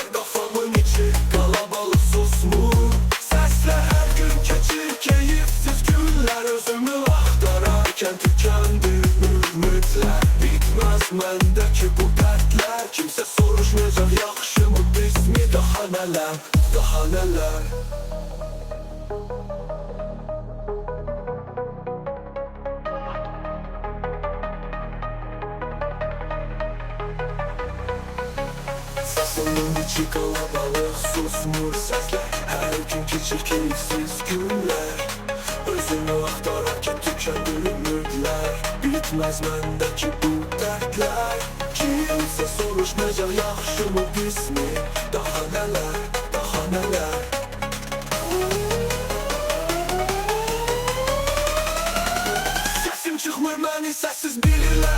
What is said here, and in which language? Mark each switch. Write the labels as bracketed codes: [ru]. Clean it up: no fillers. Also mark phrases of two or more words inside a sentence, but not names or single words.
[az] Qafamın içi qalabalık susmur. Səslər hər gün keçir keyifsiz günlər. Özümü axtararkən tükəndi ümidlər. Bitməz məndəki bu dərdlər. Kimsə soruşmayacaq yaxşı mı pis mi? Daha nələr, daha nələr. [tr] Kafamın içi kalabalık, susmur sesler. Her gün geçir keyifsiz günler. [az] Özümü axtararkən tükəndi ümidlər. Bitməz məndəki bu dərdlər. Kimsə soruşmayacaq yaxşı mı pis mi? Daha nələr, daha nələr. Səsim çıxmır məni səssiz bilirlər.